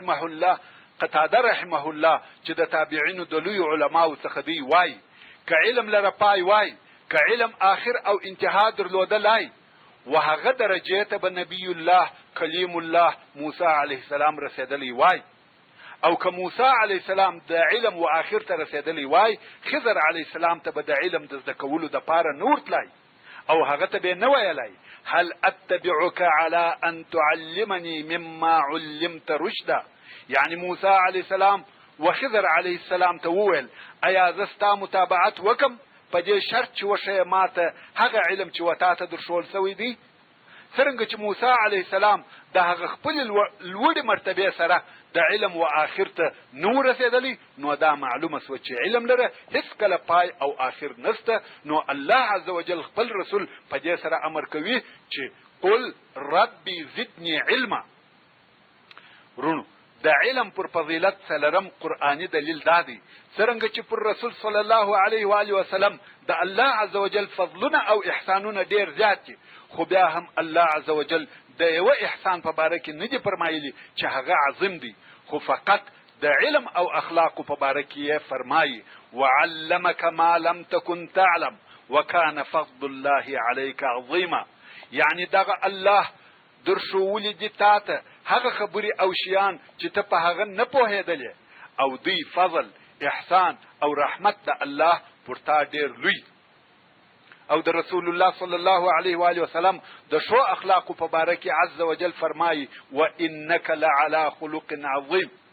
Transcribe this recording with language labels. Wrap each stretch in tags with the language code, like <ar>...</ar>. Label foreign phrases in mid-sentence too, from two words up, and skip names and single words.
<ar>رحمه الله</ar> <ps>چې د تابعینو د لوی علماو څخه دی وای که علم لره پای وای که علم آخر او انتها درلودلای وهغه درجه ته به نبی الله کلیم الله موسی</ps> <ar>علیه السلام</ar> <ps>رسیدلی وای او که موسی</ps> <ar>علیه السلام</ar> <ps>د علم و آخر ته رسیدلی وای خضر</ps> <ar>علیه السلام</ar> <ps>ته به د علم د زده کولو د پاره نور تلای او هغه ته به نه ویلای</ps> <ar>هل اتبعك على ان تعلمني مما علمت رشدا</ar> <ps>یعنی موسی</ps> <ar>علیه السلام</ar> <ps>و خضر</ps> <ar>علیه السلام</ar> <ps>ته وویل ایا زستا متابعت وکم په دې شرط چې وشه ماته هغه علم چې وتا ته درشول سوی دی څرنګه چې موسی</ps> <ar>علیه السلام</ar> <ps>د هغه خپل لوړ مرتبه سره د علم و آخر ته نو رسیدلی نو دا معلومه سو چې علم لره هیڅ کله پای او آخر نسته نو الله عزوجل خپل رسول په دې سره امر کوي چې</ps> <ar>قل ربي زدني علما</ar> <ps>ورونو د علم پر فضیلت سلرم قرآنی دلیل دادی څرنګه چې پر رسول</ps> <ar>صلی الله علیه و آله وسلم</ar> <ps>د الله عزوجل فضلونه او احسانونه ډیر زیات دي خو بیا هم الله عزوجل د یو احسان په باره کې نه دی فرمایلی چې هغه عظیم دی خو فقط د علم او اخلاقو په باره کې یې فرمایي</ps> <ar>وعلمک ما لم تکن تعلم وکان فضل الله علیک عظیما.</ar> <ps>یعنی دغه الله درښوولي دي تا ته هغه خبرې او شیان چې ته په هغه نه پوهېدلې، او دوی فضل، احسان او رحمت د الله پر تا ډېر لوی. او د رسول الله</ps> <ar>صلی الله علیه و آله وسلم</ar> <ps>د ښو اخلاقو په باره کې</ps> <ar>عز وجل</ar> <ps>فرمایي</ps> <ar>وانک لعلی خلق عظیم.</ar>